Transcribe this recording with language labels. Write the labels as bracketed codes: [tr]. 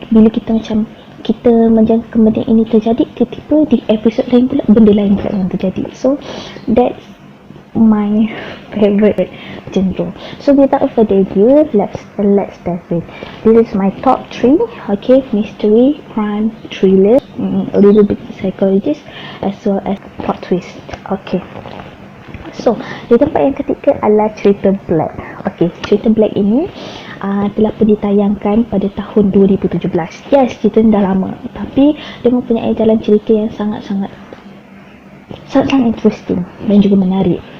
[ms] Bila kita macam kita menjangka benda ini terjadi, tiba-tiba di episode lain pula benda lain pula yang terjadi. [en] So that's my favorite genre. So without further ado, let's dive in. This is my top 3, okay, mystery, crime, thriller, a little bit psychologist as well as plot twist. [ms] Okay, so di tempat yang ketiga adalah cerita Black. Okay, cerita Black ini telah pun ditayangkan pada tahun 2017. Yes, cerita ni dah lama, tapi dia mempunyai jalan cerita yang sangat-sangat interesting dan juga menarik.